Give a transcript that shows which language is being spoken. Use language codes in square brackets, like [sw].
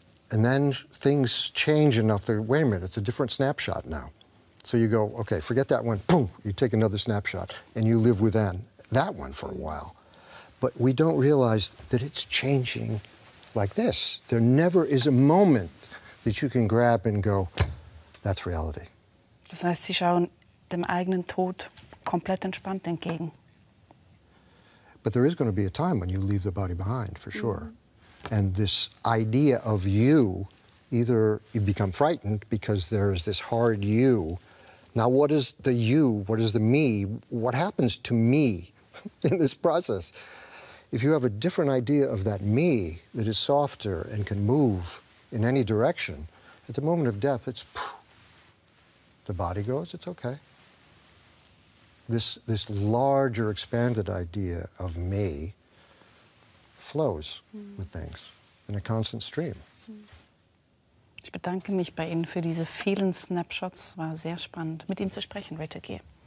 [en] And then things change enough that, wait a minute, it's a different snapshot now. So you go, okay, forget that one. Boom, you take another snapshot. And you live within that one for a while. But we don't realize that it's changing like this. There never is a moment that you can grab and go, that's reality. [de] Das heißt, Sie schauen dem eigenen Tod komplett entspannt entgegen. [en] But there is going to be a time when you leave the body behind, for sure. And this idea of you, either you become frightened because there's this hard you. Now, what is the you? What is the me? What happens to me in this process? If you have a different idea of that me that is softer and can move in any direction, at the moment of death, it's the body goes, it's okay. This larger, expanded idea of me flows with things in a constant stream. [de] Ich bedanke mich bei Ihnen für diese vielen Snapshots. Es war sehr spannend, mit Ihnen zu sprechen, Richard G.